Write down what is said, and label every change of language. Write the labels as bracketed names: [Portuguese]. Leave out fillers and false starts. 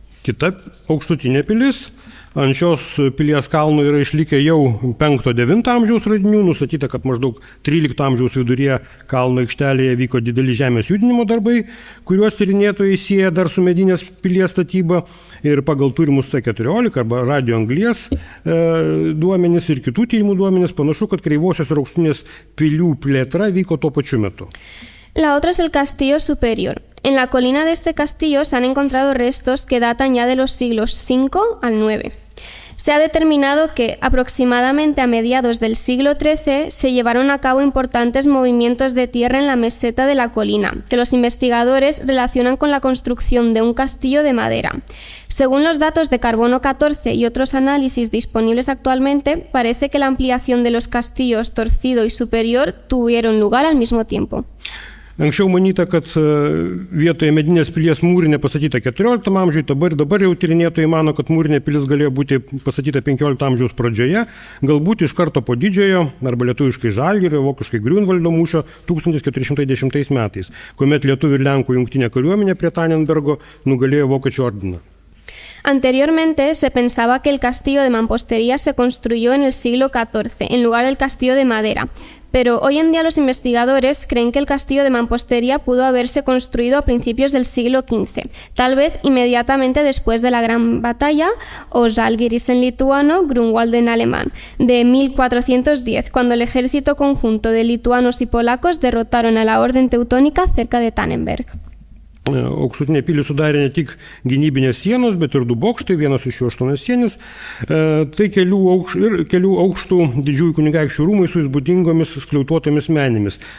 [Lithuanian] Kita Aukštutinė pilis. Ant šios pilies kalno yra išlikę jau 5-9 amžiaus radinių, nustatyta, kad maždaug 13 amžiaus viduryje kalno aikštelėje vyko dideli žemės judinimo darbai, kuriuos tyrinėtojai sieja dar su medinės pilies statyba, ir pagal turimus C14 arba radioanglies duomenis ir kitų tyrimų duomenis panašu, kad Kreivosios ir Aukštutinės pilių plėtra vyko tuo pačiu metu. [Spanish] La otra es el Castillo Superior. En la colina de este castillo se han encontrado restos que datan ya de los siglos V al IX. Se ha determinado que aproximadamente a mediados del siglo XIII se llevaron a cabo importantes movimientos de tierra en la meseta de la colina, que los investigadores relacionan con la construcción de un castillo de madera. Según los datos de carbono 14 y otros análisis disponibles actualmente, parece que la ampliación de los castillos Torcido y Superior tuvieron lugar al mismo tiempo. [Lithuanian] Anksčiau manyta, kad vietoje medinės pilies mūrinė pastatyta 14 amžiuje, dabar jau tyrinėtojai mano, kad mūrinė pilis galėjo būti pastatyta 15 amžiaus pradžioje, galbūt iš karto po didžiojo, arba lietuviškai Žalgirio, vokiškai Griunvaldo mūšio 1410 metais, kuomet lietuvių ir lenkų jungtinė kariuomenė prie Tannenbergo nugalėjo vokiečių ordiną. [Spanish] Anteriormente se pensaba que el castillo de mampostería se construyó en el siglo XIV, en lugar del castillo de madera. Pero hoy en día los investigadores creen que el castillo de mampostería pudo haberse construido a principios del siglo XV, tal vez inmediatamente después de la Gran Batalla, o Žalgiris en lituano, Grunwald en alemán, de 1410, cuando el ejército conjunto de lituanos y polacos derrotaron a la Orden Teutónica cerca de Tannenberg. [Lithuanian] Aukštutinė pilį sudarė ne tik gynybinės sienos, bet ir 2 bokštai, vienas iš jų 8 sienis. Tai kelių aukštų didžiųjų kunigaikščių rūmai su įspūdingomis skliautuotomis menėmis.